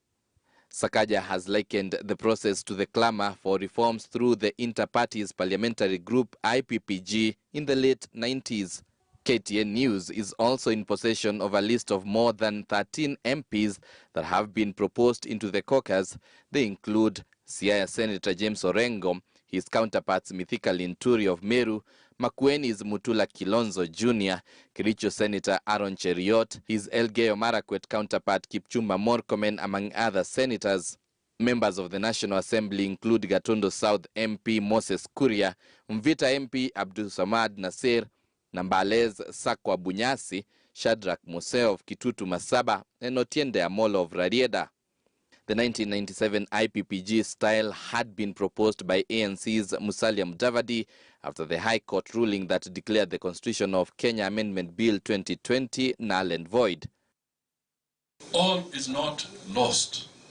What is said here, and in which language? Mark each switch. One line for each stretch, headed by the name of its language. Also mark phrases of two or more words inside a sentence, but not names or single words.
English: Sakaja has likened the process to the clamor for reforms through the Inter-Parties Parliamentary Group IPPG in the late 90s. KTN News is also in possession of a list of more than 13 MPs that have been proposed into the caucus. They include Siaya Senator James Orengo, his counterparts Mithika Linturi of Meru, Makueni's Mutula Kilonzo Jr., Kericho Senator Aaron Cheriot, his Elgeyo Marakwet counterpart Kipchumba Murkomen, among other senators. Members of the National Assembly include Gatondo South MP Moses Kuria, Mvita MP Abdul Samad Nasir, Nambales Sakwa Bunyasi, Shadrach Museo of Kitutu Masaba, and Otiende Amolo of Rarieda. The 1997 IPPG style had been proposed by ANC's Musalia Mudavadi after the High Court ruling that declared the Constitution of Kenya Amendment Bill 2020 null and void. All is not lost.